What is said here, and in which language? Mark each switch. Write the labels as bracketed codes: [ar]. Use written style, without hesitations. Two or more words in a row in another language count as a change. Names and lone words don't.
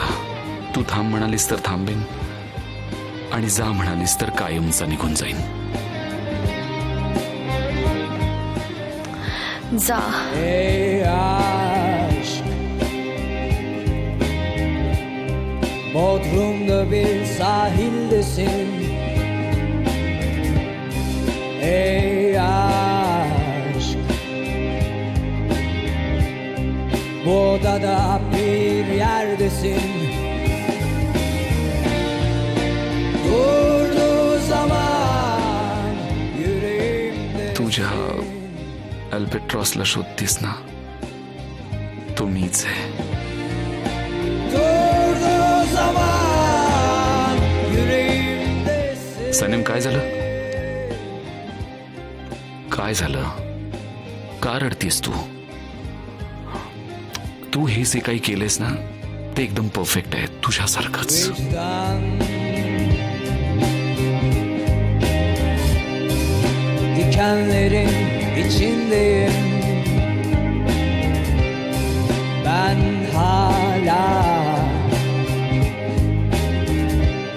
[mr] तू थांब म्हणालीस तर थांबेन आणि जा म्हणालीस तर कायमचा निघून जाईन. जा. [tr] Bodrum'da bir sahildesin. Ey aşk, bu odada bir yerdesin. Durduğu zaman yüreğimde. [mr] तुझ्या अल्बेट्रॉसला शोधतीस ना, तो मीच आहे. [tr] Durduğu zaman yüreğimdesin. [mr] सनेम, काय झालं? काय झालं? का रडतीस तू? तू हे जे काही केलेस ना, ते एकदम परफेक्ट आहे, तुझ्यासारखंच. [tr] Vicdan dikenlerin içindeyim. Ben hala